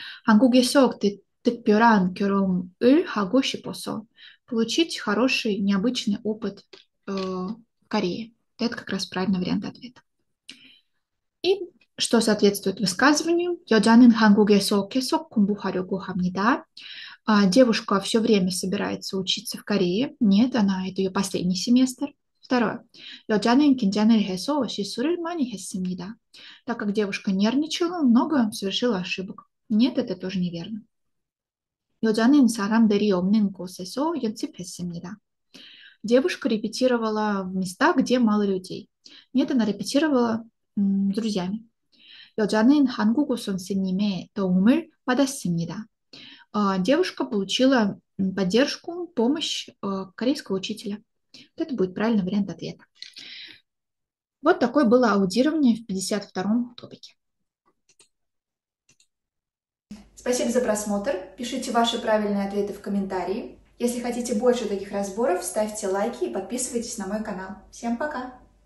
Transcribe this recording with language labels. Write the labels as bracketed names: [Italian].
[Korean] 한국에서 특별한 경험을 하고 싶어서, [Russian] получить хороший, необычный опыт в Корее. Это как раз правильный вариант ответа. И что соответствует высказыванию? [Korean] 여자는 한국에서 계속 공부하려고 합니다. [Russian] Девушка все время собирается учиться в Корее. Нет, это ее последний семестр. Второе. [Korean] 여자는 긴장을 해서 실수를 많이 했습니다. [Russian] Так как девушка нервничала, много совершила ошибок. Нет, это тоже неверно. [Korean] 여자는 사람들이 없는 곳에서 연습했습니다. [Russian] Девушка репетировала в местах, где мало людей. Нет, она репетировала с друзьями. [Korean] 여자는 한국어 선생님의 도움을 받았습니다. [Russian] Девушка получила поддержку, помощь корейского учителя. Вот это будет правильный вариант ответа. Вот такое было аудирование в 52-м топике. Спасибо за просмотр. Пишите ваши правильные ответы в комментарии. Если хотите больше таких разборов, ставьте лайки и подписывайтесь на мой канал. Всем пока!